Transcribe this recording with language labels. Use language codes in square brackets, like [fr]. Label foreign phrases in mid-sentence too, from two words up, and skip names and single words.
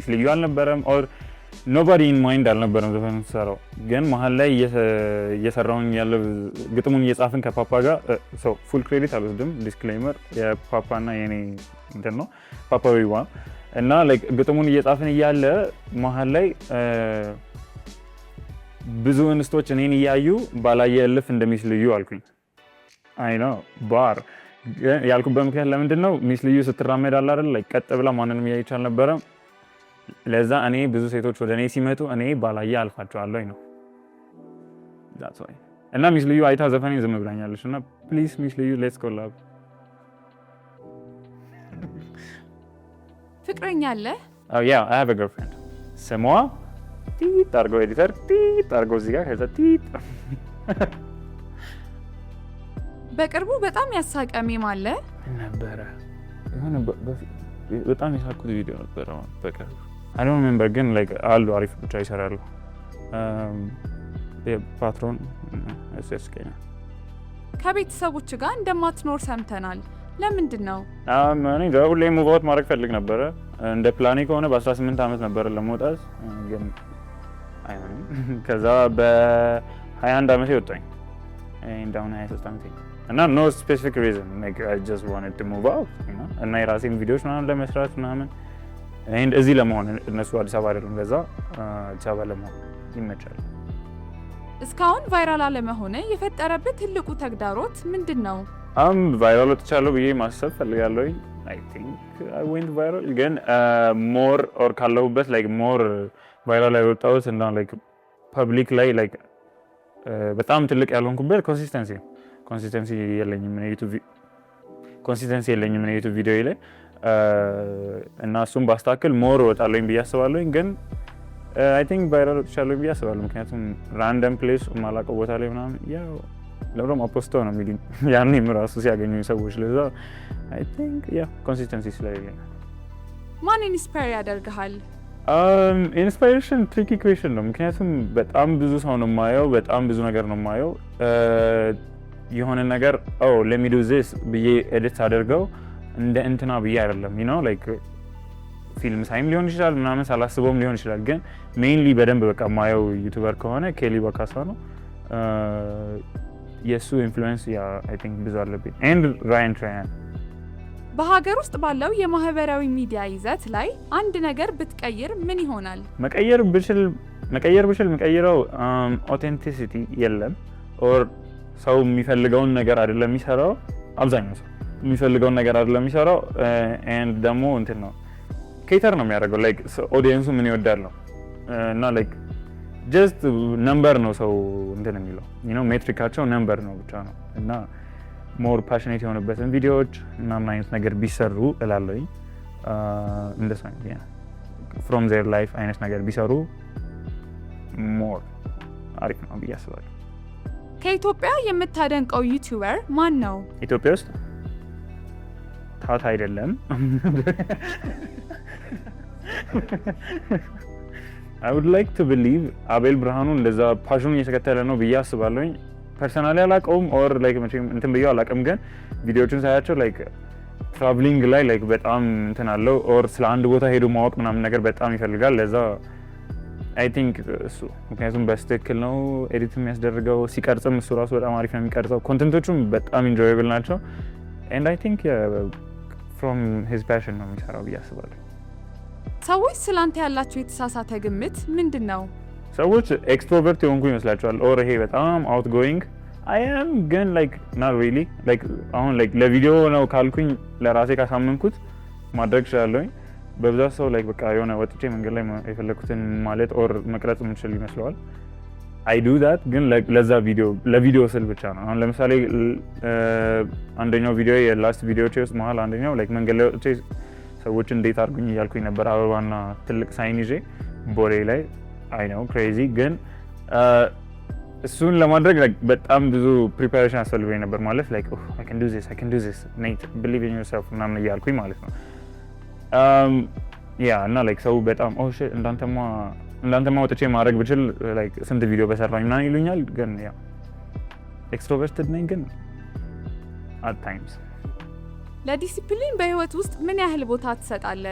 [am] ልዩ አልነበረም [en] or nobody in mind [am] አልነበረም ዘፈኑን ስሰራው። ግን መሀል ላይ እየሰራውኝ ያለው ግጥሙን እየጻፍን ከፓፓ ጋር [en] full credit [am] አልወስድም፣ ዲስክሌመር የፓፓና የኔ እንትን ነው ፓፓ ዊዋ እና ላይክ ግጥሙን እየጻፍን እያለ መሀል ላይ ብዙ እንስቶች እኔን እያዩ ባላየ እልፍ እንደሚስ ልዩ አልኩኝ። አይ ነው ባር ያልኩበት ምክንያት ለምንድን ነው? ሚስ ልዩ ስትራመድ አለ አይደል ላይ ቀጥ ብላ ማንንም እያየች አልነበረም። ለዛ እኔ ብዙ ሴቶች ወደ እኔ ሲመጡ እኔ ባላየ አልፋቸዋለሁ ነው [en] that's why። [am] እና ሚስ ልዩ አይታ ዘፈኔን ዝም ብላኛለች እና [en] please Miss Liyu let's collab። [am] ፍቅረኛ አለ? [en] yeah I have a girlfriend። [am] ስሟ ቲት አድርገው ኤዲተር ቲት አድርገው እዚህ ጋር ከዛ ቲት። በቅርቡ በጣም ያሳቀ ሜም አለ ነበረ የሆነ በጣም የሳቅኩት ቪዲዮ ነበረ በቅርቡ [en] I don't remember [am] ግን like አሉ አሪፍ ብቻ ይሰራሉ ፓትሮን ያስቀኛል። ከቤተሰቦች ጋር እንደማትኖር ሰምተናል። ለምንድን ነው? እኔ ሁሌ [en] move out [am] ማድረግ ፈልግ ነበረ። እንደ ፕላኔ ከሆነ በ18 ዓመት ነበረ ለመውጣት ግን አይሆንም። ከዛ በ21 ዓመቴ ወጣኝ እንዳሁን 23 ዓመቴ እና [en] no specific reason like I just wanted to move out [am] እና የራሴን ቪዲዮዎች ምናምን ለመስራት ምናምን እዚህ ለመሆን እነሱ አዲስ አበባ አይደሉም። ለዛ አዲስ አበባ ለመሆን ይመቻል። እስካሁን ቫይራል አለመሆነ የፈጠረበት ትልቁ ተግዳሮት ምንድን ነው? ቫይራል ወጥቻለሁ ብዬ ማሰብ ፈልጋለሁ። [en] I think I went viral [am] ግን [en] more or [am] ካለሁበት [en] like more viral [am] ላይ ወጣሁት እና [en] like public [am] ላይ like በጣም ትልቅ ያልሆንኩበት ኮንሲስተንሲ የለኝም ዩቲዩብ ቪዲዮ ላይ እና እሱም ባስተካክል ሞር ወጣለኝ ብዬ አስባለሁ። ግን [en] I think [am] ቫይራል ወጥቻለሁ ብዬ አስባለሁ። ምክንያቱም [en] random place [am] ማላውቀው ቦታ ላይ ምናምን ያው ለብሮም አፖስቶ ነው የሚሉኝ ያኔም ራሱ ሲያገኙኝ ሰዎች። ለዛ [en] I think [am] ኮንሲስተንሲ ስለሌለኝ። ማን ኢንስፓየር ያደርግሃል? [en] inspiration tricky question [am] ነው። ምክንያቱም በጣም ብዙ ሰው ነው የማየው፣ በጣም ብዙ ነገር ነው የማየው። የሆነ ነገር [en] let me do this [am] ብዬ ኤዲት አደርገው እንደ እንትና ብዬ አይደለም like ፊልም ሳይም ሊሆን ይችላል ምናምን ሳላስበውም ሊሆን ይችላል። ግን ሜይንሊ በደንብ በቃ የማየው ዩቲዩበር ከሆነ ኬሊ በካሳ ነው። የሱ ኢንፍሉዌንስ [en] I think [am] ብዙ አለብኝ and ራያን ትራያን። በሀገር ውስጥ ባለው የማህበራዊ ሚዲያ ይዘት ላይ አንድ ነገር ብትቀይር ምን ይሆናል? መቀየር ብችል መቀየረው ኦቴንቲሲቲ የለም ኦር ሰው የሚፈልገውን ነገር አይደለም የሚሰራው። አብዛኛው ሰው የሚፈልገውን ነገር አይደለም የሚሰራው and ደግሞ እንትን ነው ኬተር ነው የሚያደርገው like ኦዲየንሱ ምን ይወዳል ነው እና [en] like just number [am] ነው ሰው እንትን የሚለው ሜትሪካቸው ነምበር ነው ብቻ ነው እና [en] more passionate [am] የሆኑበትን ቪዲዮዎች ምናምን አይነት ነገር ቢሰሩ እላለሁኝ። እንደሱ አይነት [en] from their life [am] አይነት ነገር ቢሰሩ ሞር አሪፍ ነው ብዬ አስባለሁ። ከኢትዮጵያ የምታደንቀው ዩቲዩበር ማን ነው? ኢትዮጵያ ውስጥ ታታ አይደለም [en] I would like to believe [am] አቤል ብርሃኑ እንደዛ ፓሽኑን እየተከተለ ነው ብዬ አስባለሁኝ። ፐርሰናሊ አላውቀውም [en] or like [am] መቼም እንትን ብዬው አላውቅም። ግን ቪዲዮዎቹን ሳያቸው [en] like traveling [am] ላይ ላይክ በጣም እንትን አለው ኦር ስለ አንድ ቦታ ሄዶ ማወቅ ምናምን ነገር በጣም ይፈልጋል። ለዛ [en] I think [am] እሱ ምክንያቱም በስትክክል ነው ኤዲት የሚያስደርገው። ሲቀርጽም እሱ ራሱ በጣም አሪፍ ነው የሚቀርጸው። ኮንተንቶቹም በጣም ኢንጆየብል ናቸው [en] and I think from his passion [am] ነው የሚሰራው ብዬ አስባለሁ። ሰዎች ስላንተ ያላቸው የተሳሳተ ግምት ምንድን ነው? ሰዎች ኤክስትሮቨርት የሆንኩ ይመስላቸዋል ኦር ይሄ በጣም አውትጎይንግ [en] I am [am] ግን [en] like not really like [am] አሁን like ለቪዲዮ ነው ካልኩኝ ለራሴ ካሳመንኩት ማድረግ እችላለሁኝ። በብዛት ሰው like በቃ የሆነ ወጥቼ መንገድ ላይ የፈለኩትን ማለት ኦር መቅረጽ የምችል ይመስለዋል። [en] I do that [am] ግን ለዛ ለቪዲዮ ስል ብቻ ነው። አሁን ለምሳሌ አንደኛው ቪዲዮ የላስት ቪዲዮቼ ውስጥ መሀል አንደኛው like መንገድ ላይ ወጥቼ ሰዎች እንዴት አድርጉኝ እያልኩኝ ነበር አበባና ትልቅ ሳይን ይዤ ቦሌ ላይ [en] I know crazy [am] ግን እሱን ለማድረግ በጣም ብዙ ፕሪፓሬሽን አስፈልጎኝ ነበር ማለት [en] like I can do this Nate believe in yourself [am] ምናምን እያልኩኝ ማለት ነው። እና like ሰው በጣም shit እንዳንተማ ወጥቼ ማድረግ ብችል like ስንት ቪዲዮ በሰራኝ ምናምን ይሉኛል። ግን ኤክስትሮቨርትድ ነኝ ግን [en] at times። [am] ለዲሲፕሊን በህይወት ውስጥ ምን ያህል ቦታ ትሰጣለህ?